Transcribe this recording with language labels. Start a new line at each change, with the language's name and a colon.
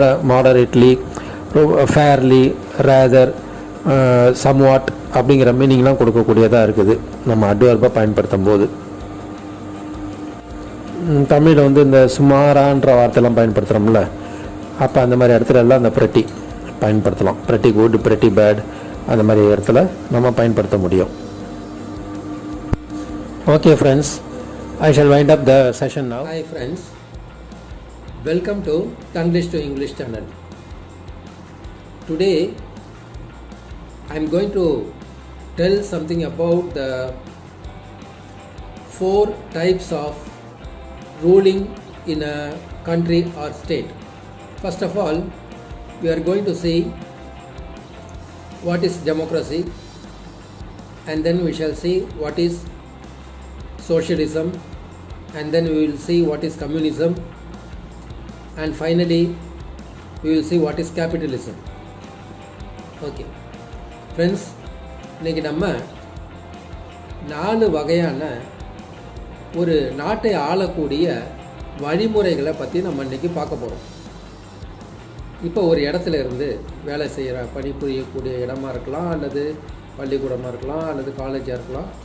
Tamil: Moderately, fairly, rather, somewhat அப்படிங்கிற மீனிங்லாம் கொடுக்கக்கூடியதாக இருக்குது நம்ம அட்வர்பாக பயன்படுத்தும் போது. தமிழில் வந்து இந்த சுமாரான்ற வார்த்தையெல்லாம் பயன்படுத்துகிறோம்ல, அப்போ அந்த மாதிரி இடத்துல எல்லாம் அந்த ப்ரெட்டி பயன்படுத்தலாம். ப்ரெட்டி குட், ப்ரெட்டி பேட், அந்த மாதிரி இடத்துல நம்ம பயன்படுத்த முடியும்.
English: Okay friends, I shall wind up the session now. Hi friends, welcome to Tanglish to English channel. Today I am going to tell something about the 4 types of ruling in a country or state. First of all, we are going to see what is democracy, and then we shall see what is socialism, and then we will see what is communism, and finally we will see what is capitalism. Okay friends,
Tamil: இன்றைக்கி நம்ம 4 வகையான ஒரு நாட்டை ஆளக்கூடிய வழிமுறைகளை பற்றி நம்ம இன்றைக்கி பார்க்க போகிறோம். இப்போ ஒரு இடத்துல இருந்து வேலை செய்கிற பணிபுரியக்கூடிய இடமா இருக்கலாம், அல்லது பள்ளிக்கூடமாக இருக்கலாம், அல்லது காலேஜாக இருக்கலாம்.